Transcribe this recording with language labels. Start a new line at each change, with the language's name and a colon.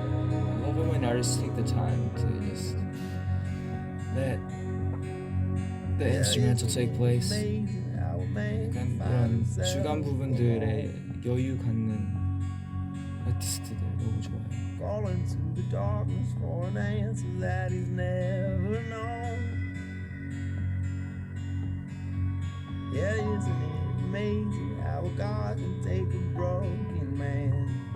English: I love it when artists take the time to just let the instrumental take place.
Korean: 약간 그런 주간 부분들에 여유 갖는 아티스트들 너무 좋아요.
English: Calling to the darkness for an answer that he's never known. Yeah, isn't it amazing how a God can take a broken man?